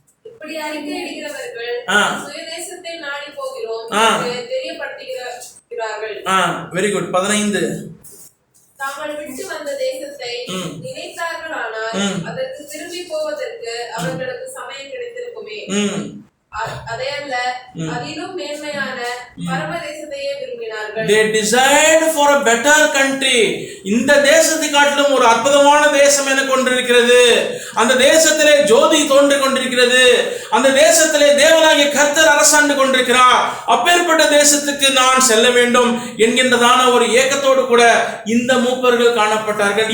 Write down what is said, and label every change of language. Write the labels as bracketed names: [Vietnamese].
[Tamil] இப்படி அறிக்கையிடுகிறவர்கள் சுயதேசத்தை நாடி போகிறோம் என்று தெரியப்படுத்துகிறார்கள். [English] Very good. 15. [Tamil] தாங்கள் விட்டு வந்த தேசத்தை நினைத்தார்களானால் அதற்கு திரும்பி போவதற்கு அவர்களுக்கு சமயம் கிடைத்திருக்குமே. அதையல்ல, அதிலும் மேன்மையான பரமதேசத்தையே விரும்பினார்கள். [English] They desired for a better country. [Tamil] இந்த தேசத்தை காட்டிலும் ஒரு அற்புதமான தேசம் என கொண்டிருக்கிறது. அந்த தேசத்திலே ஜோதி தோன்றிக் கொண்டிருக்கிறது. அந்த தேசத்திலே தேவனாகிய கர்த்தர் அரசாண்டு கொண்டிருக்கிறார். அப்பேற்பட்ட தேசத்துக்கு நான் செல்ல வேண்டும் என்கின்றதான ஒரு ஏக்கத்தோடு கூட இந்த மூப்பர்கள் காணப்பட்டார்கள்.